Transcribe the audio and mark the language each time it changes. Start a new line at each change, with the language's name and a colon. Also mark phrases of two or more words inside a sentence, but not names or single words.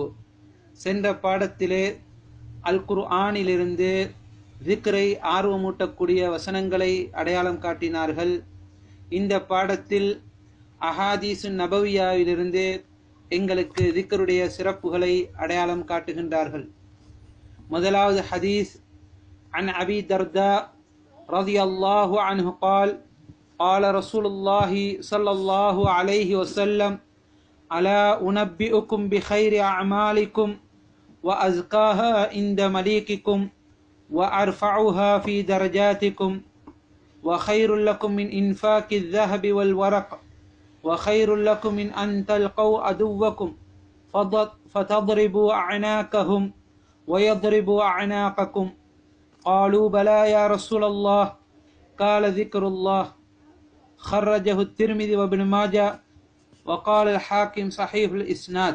Tamil: சென்ற பாடத்திலே அல் குர்ஆனிலிருந்து திக்ரை ஆர்வமூட்டக்கூடிய வசனங்களை அடையாளம் காட்டினார்கள். இந்த பாடத்தில்
Arabic: أحاديث نبوية
Tamil: எங்களுக்கு திக்ருடைய சிறப்புகளை அடையாளம் காட்டுகின்றார்கள். முதலாவது ஹதீஸ்
Arabic: عن أبي الدرداء رضي الله عنه قال قال رسول الله صلى الله عليه وسلم ألا أنبئكم بخير أعمالكم وأزكاها عند مليككم وأرفعها في درجاتكم وخير لكم من إنفاق الذهب والورق وخير لكم من أن تلقوا عدوكم فتضربوا أعناقهم ويضربوا أعناقكم قالوا بلى يا رسول الله قال ذكر الله خرجه الترمذي وابن ماجه وقال الحاكم صحيح الإسناد.